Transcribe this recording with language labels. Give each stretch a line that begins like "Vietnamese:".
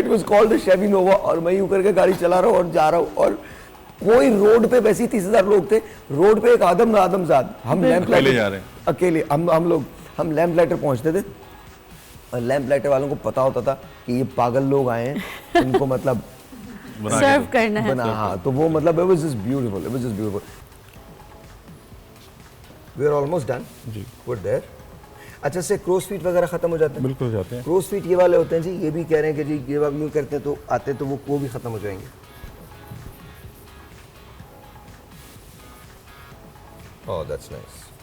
English: it was called the Chevy Nova,
Hindi: और मैं यूं करके गाड़ी चला रहा हूँ और जा रहा हूँ, और कोई रोड पे, वैसे ही 30,000 लोग थे रोड पे, एक आदम ना आदमजाद, हम लैंप लाइटर जा रहे हैं अकेले, हम लैंप लाइटर पहुंचते थे, और लैंप लाइटर वालों को पता होता था कि ये पागल लोग आए हैं, इनको मतलब सर्व करना है। हाँ, तो वो मतलब
English: it was just beautiful, it was just beautiful. We are almost done.
Hindi: Ji,
English: We're there.
Hindi: अच्छा, से क्रोस फीट वगैरह खत्म हो जाते हैं? बिल्कुल हो जाते हैं। क्रोस फीट ये वाले होते हैं जी, ये भी कह रहे हैं कि जी ये आप यूँ करते हैं तो आते हैं, तो वो भी खत्म हो जाएंगे।
English: Oh, that's nice.